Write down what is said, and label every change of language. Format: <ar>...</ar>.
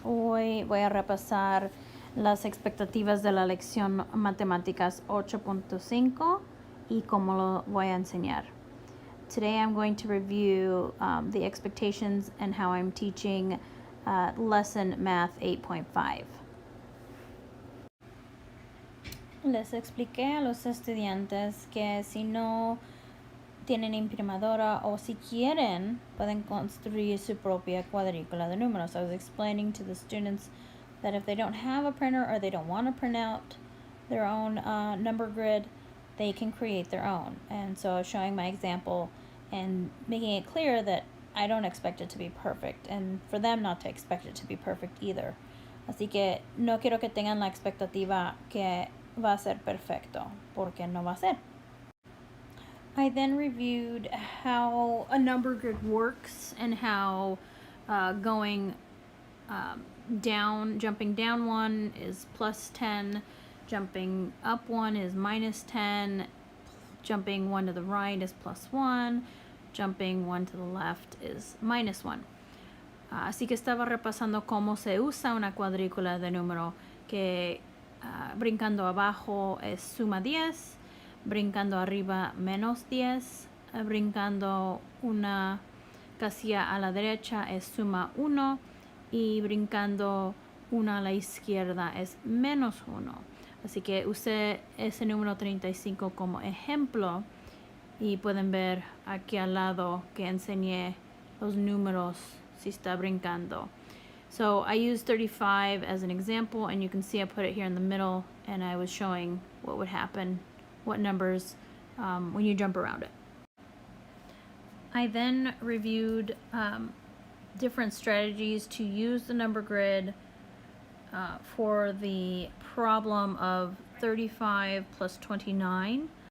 <es>Hoy voy a repasar las expectativas de la lección Matemáticas 8.5 y cómo lo voy a enseñar.</es> <en>Today I'm going to review the expectations and how I'm teaching lesson math 8.5.</en> <es>Les expliqué a los estudiantes que si no tienen imprimadora o si quieren pueden construir su propia cuadrícula de números.</es> <en>I was explaining to the students that if they don't have a printer or they don't want to print out their own number grid, they can create their own. And so I was showing my example and making it clear that I don't expect it to be perfect and for them not to expect it to be perfect either.</en> <es>Así que no quiero que tengan la expectativa que va a ser perfecto, porque no va a ser.</es> <en>I then reviewed how a number grid works and how jumping down one is plus 10, jumping up one is minus 10, jumping one to the right is plus 1, jumping one to the left is minus 1.</en> <es>Así que estaba repasando cómo se usa una cuadrícula de número, que brincando abajo es suma 10, brincando arriba menos 10, brincando una casilla a la derecha es suma 1 y brincando una a la izquierda es menos 1. Así que usé ese número 35 como ejemplo y pueden ver aquí al lado que enseñé los números si está brincando.</es> <en>So I used 35 as an example, and you can see I put it here in the middle, and I was showing what would happen, what numbers when you jump around it. I then reviewed different strategies to use the number grid for the problem of 35 plus 29.</en>